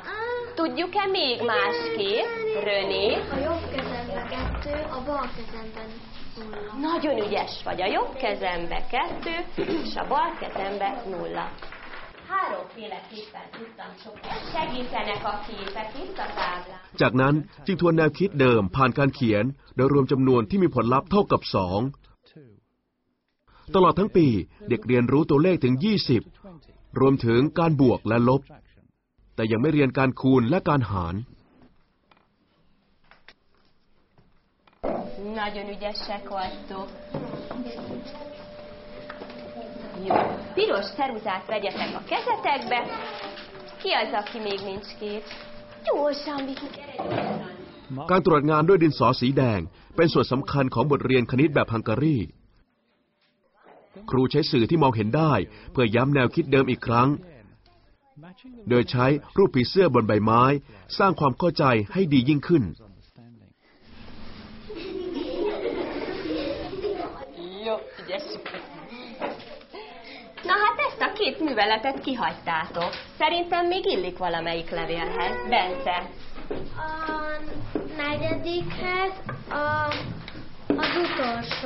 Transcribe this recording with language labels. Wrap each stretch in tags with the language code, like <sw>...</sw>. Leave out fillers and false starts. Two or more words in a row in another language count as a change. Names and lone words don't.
<hu>Tudjuk-e még másképp, René? A jobb kezemben 2, a bal kezemben 0. Nagyon ügyes vagy, a jobb kezembe 2, és a bal kezembe 0. Háromféleképpen tudtam csoportosítani. Segítenek a képek itt a táblán.</hu> <th>จากนั้นจึงทวนแนวคิดเดิมผ่านการเขียนโดยรวมจำนวนที่มีผลลัพธ์เท่ากับ 2 ตลอดทั้งปีเด็กเรียนรู้ตัวเลขถึง 20 รวมถึงการบวกและลบแต่ยังไม่เรียนการคูณและการหาร</th> <hu>Nagyon ügyesek vagytok. Jó. Piros ceruzát vegyetek a kezetekbe. Ki az, aki még nincs kép? Gyorsan, Viki, gyere gyorsan.</hu> <th>การตรวจงานด้วยดินสอสีแดงเป็นส่วนสำคัญของบทเรียนคณิตแบบฮังการีครูใช้สื่อที่มองเห็นได้เพื่อย้ำแนวคิดเดิมอีกครั้งโดยใช้รูปผีเสื้อบนใบไม้สร้างความเข้าใจให้ดียิ่งขึ้น</th> <hu>Na hát ezt a két műveletet kihagytátok. Szerintem még illik valamelyik levélhez. Bence. A negyedikhez az utolsó.</hu>